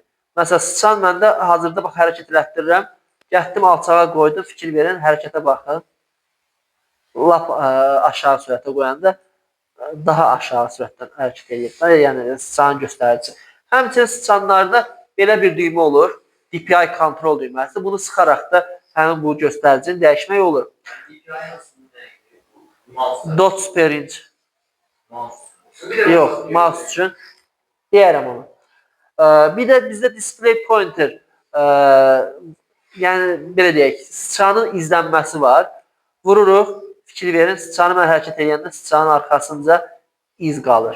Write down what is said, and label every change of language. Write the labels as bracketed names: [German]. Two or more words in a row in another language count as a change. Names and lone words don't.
[Azerbaijani] Məsələn, sıçan məndə hazırda bax, hərəkət elətdirirəm. Gətdim alçağa qoydum, fikir verin, hərəkətə baxın. Lap aşağı sürətə qoyanda daha aşağı sürətdən hərəkət edir. Yəni, sıçanın göstərici. Həmçinin sıçanlarda belə bir düymə olur. DPI kontrol düyməsi. Bunu sıxaraq da həmin bu göstəricini dəyişmək olur. [English] Dots per inch. [Azerbaijani] Yox, mouse üçün deyərəm onu. Bir də bizdə [English] display pointer, [Azerbaijani] yəni belə deyək, sıçanın izlənməsi var. Vururuq, fikir verin, sıçanı mən hərəkət edəndə sıçanın arxasınca iz qalır.